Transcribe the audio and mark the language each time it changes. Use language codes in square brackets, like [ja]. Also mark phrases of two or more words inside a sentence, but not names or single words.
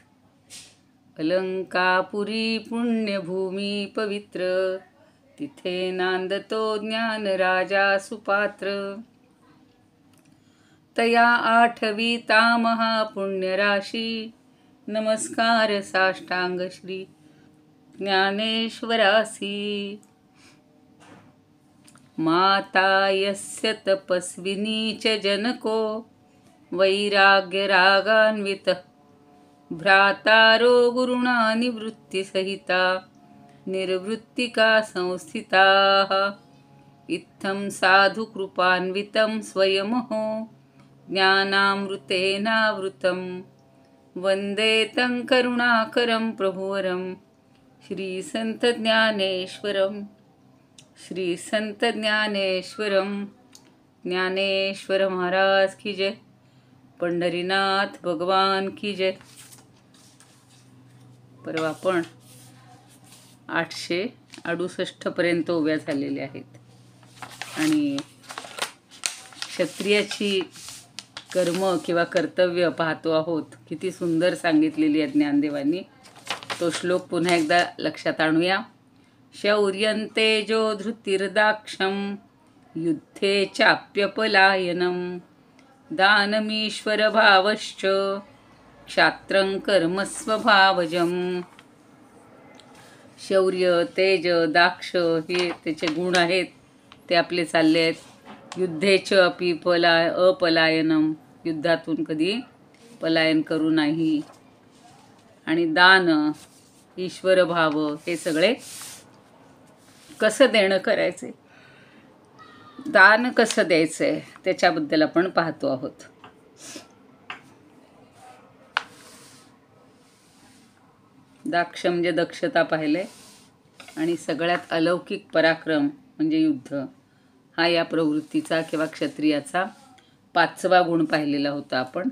[mr] अलंकापुरी पुण्यभूमी पवित्र, तिथे नांदतो ज्ञान राजा सुपात्र. तया आठविता महापुण्यराशी, नमस्कार साष्टांग श्री ज्ञानेश्वरासी. [sa] माता यस्य तपस्विनी च जनको, वैराग्य रागान्वित भ्रातारो गुरुणा निवृत्तिसहिता निर्वृत्तिका संस्थिताः. इत्थं साधु कृपान्वितं स्वयमहो ज्ञानामृतेनावृतं, वन्दे तं करुणाकरं प्रभुवरं श्री संत ज्ञानेश्वरं. श्री संत ज्ञानेश्वरं. [hi] ज्ञानेश्वर महाराज की जय. पंढरीनाथ भगवान की जय. [mr] परवा आपण 868 पर्यंत उभ्या झालेल्या आहेत आणि क्षत्रियाची कर्म किंवा कर्तव्य पाहतो आहोत. किती सुंदर सांगितलेली आहे ज्ञानदेवांनी. तो श्लोक पुन्हा एकदा लक्षात आणूया. [sa] शौर्यंतेजो धृतिर्दाक्षं, युद्धे चाप्यपलायनं, दानमीश्वर भावश्च क्षात्रं कर्म स्वभावजं. [mr] शौर्य, तेज, दाक्ष हे त्याचे गुण आहेत. ते आपले चालले आहेत. [sa] युद्धेच अपि अपलायनम, [mr] युद्धातून कधी पलायन करू नाही. आणि दान, ईश्वर भाव हे सगळे कसं देणं करायचे, दान कसं द्यायचंय त्याच्याबद्दल आपण पाहतो आहोत. दाक्ष म्हणजे दक्षता पाहिले आणि सगळ्यात अलौकिक पराक्रम म्हणजे युद्ध हा या प्रवृत्तीचा किंवा क्षत्रियाचा 5वा गुण पाहिलेला होता आपण.